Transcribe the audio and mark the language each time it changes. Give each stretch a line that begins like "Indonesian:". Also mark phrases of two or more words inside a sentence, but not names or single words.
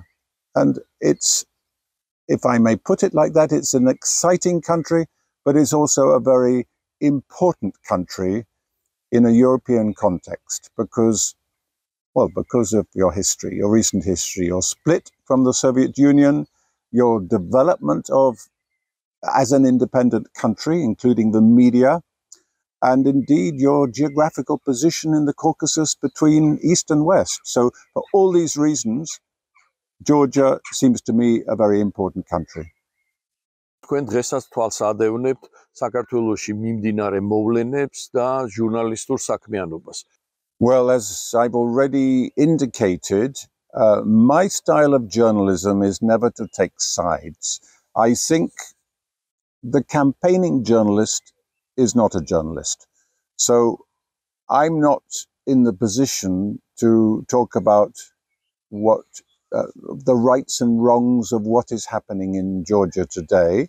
English: And it's, if I may put it like that, it's an exciting country, but it's also a very important country in a European context because, well, because of your history, your recent history, your split from the Soviet Union, your development as an independent country, including the media, and indeed your geographical position in the Caucasus between East and West. So for all these reasons, Georgia seems to me a very important country.
Georgian: თქვენ დღესაც თვალს ადევნებთ საქართველოში მიმდინარე მოვლენებს და ჟურნალისტურ საქმიანობას.
English: Well, as I've already indicated, my style of journalism is never to take sides. I think the campaigning journalist is not a journalist. So I'm not in the position to talk about what the rights and wrongs of what is happening in Georgia today.